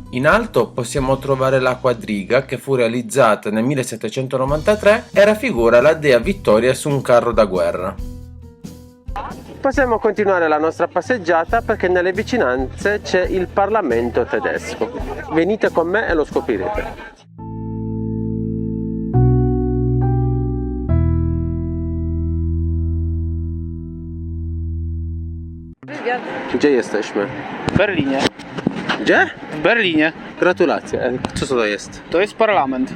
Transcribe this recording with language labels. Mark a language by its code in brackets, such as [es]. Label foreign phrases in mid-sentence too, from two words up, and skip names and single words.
[it] In alto possiamo trovare la quadriga che fu realizzata nel 1793 e raffigura la dea Vittoria su un carro da guerra. Possiamo continuare la nostra passeggiata perché nelle vicinanze c'è il Parlamento tedesco. Venite con me e lo scoprirete. [pl] Gdzie jesteśmy? W Berlinie. Gdzie? W Berlinie. Gratulacje. Co to jest? To jest parlament.